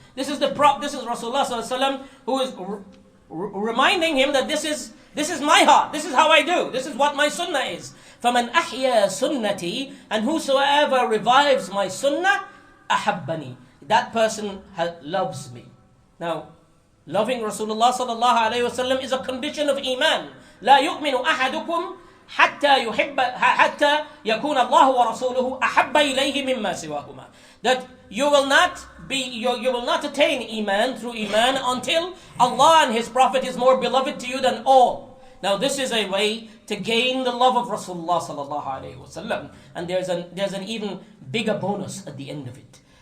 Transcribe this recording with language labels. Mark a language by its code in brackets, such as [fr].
[en] This is Rasulullah sallallahu alaihi wasallam who is reminding him that this is my heart. This is how I do. This is what my sunnah is. [ar] فَمَنْ أَحْيَا [en] sunnati, and whosoever revives my sunnah, [ar] أَحَبَّنِي, [en] that person loves me. Now, loving Rasulullah sallallahu alayhi wasallam is a condition of iman. [ar] لا يؤمن أحدكم حتى يكون الله ورسوله أحب إليه مما سواهما. [en] That you will not attain iman through iman until Allah and His Prophet is more beloved to you than all. Now this is a way to gain the love of Rasulullah sallallahu alayhi wasallam, and there's an even bigger bonus at the end of it.